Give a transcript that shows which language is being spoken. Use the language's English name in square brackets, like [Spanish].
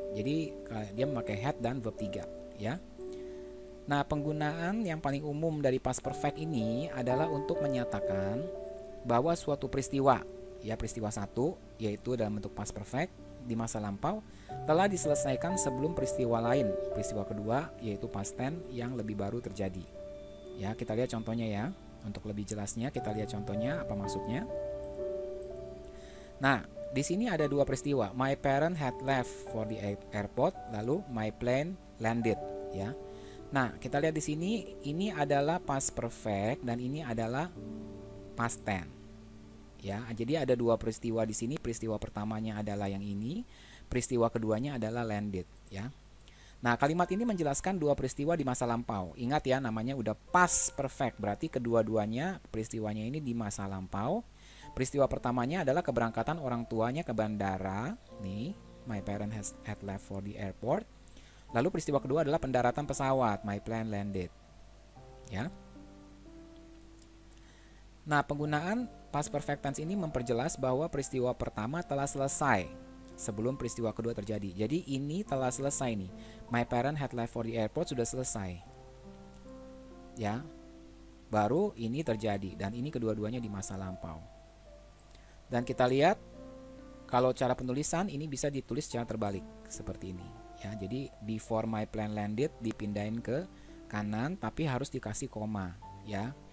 [Indonesian] Jadi dia memakai had dan verb 3 ya. Nah, penggunaan yang paling umum dari past perfect ini adalah untuk menyatakan bahwa suatu peristiwa, ya peristiwa satu yaitu dalam bentuk past perfect di masa lampau telah diselesaikan sebelum peristiwa lain, peristiwa kedua yaitu past tense yang lebih baru terjadi. Ya, kita lihat contohnya ya. Untuk lebih jelasnya kita lihat contohnya apa maksudnya. Nah, di sini ada dua peristiwa. [English] My parent had left for the airport, [Indonesian] lalu [English] my plane landed, [Indonesian] ya. Nah, kita lihat di sini ini adalah past perfect dan ini adalah past tense. Ya, jadi ada dua peristiwa di sini. Peristiwa pertamanya adalah yang ini, peristiwa keduanya adalah landed, ya. Nah, kalimat ini menjelaskan dua peristiwa di masa lampau. Ingat ya, namanya udah past perfect, berarti kedua-duanya peristiwanya ini di masa lampau. Peristiwa pertamanya adalah keberangkatan orang tuanya ke bandara. Nih, [English] my parent had left for the airport. [Indonesian] Lalu peristiwa kedua adalah pendaratan pesawat, [English] my plane landed. [Indonesian] Ya. Nah, penggunaan past perfect tense ini memperjelas bahwa peristiwa pertama telah selesai sebelum peristiwa kedua terjadi. Jadi ini telah selesai nih. [English] My parent had left for the airport [Indonesian] sudah selesai. Ya. Baru ini terjadi dan ini kedua-duanya di masa lampau. Dan kita lihat kalau cara penulisan ini bisa ditulis secara terbalik seperti ini ya. Jadi [English] before my plane landed [Indonesian] dipindahin ke kanan tapi harus dikasih koma ya.